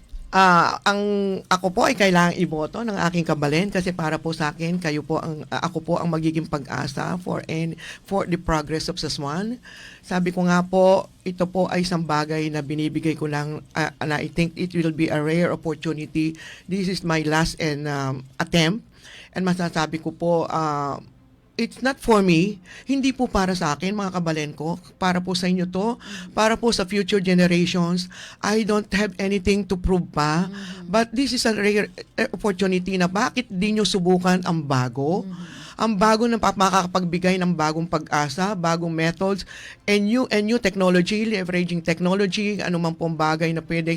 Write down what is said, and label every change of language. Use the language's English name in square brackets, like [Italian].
[Filipino] Ako po ay kailangang iboto ng aking kabalin kasi para po sa akin ako po ang magiging pag-asa [English] for the progress of Sasmuan. [Filipino] Sabi ko nga po, ito po ay isang bagay na binibigay ko lang [English] and I think it will be a rare opportunity. This is my last attempt and [Filipino] masasabi ko po [English] it's not for me. [Filipino] Hindi po para sa akin, mga kabalen ko. Para po sa inyo to. Para po sa future generations. [English] I don't have anything to prove pa. But this is a rare opportunity [Filipino] na bakit di nyo subukan ang bago. Ang bago na makakapagbigay ng bagong pag-asa, bagong methods, [English] and new technology, leveraging technology, [Filipino] anumang pong bagay na pwede.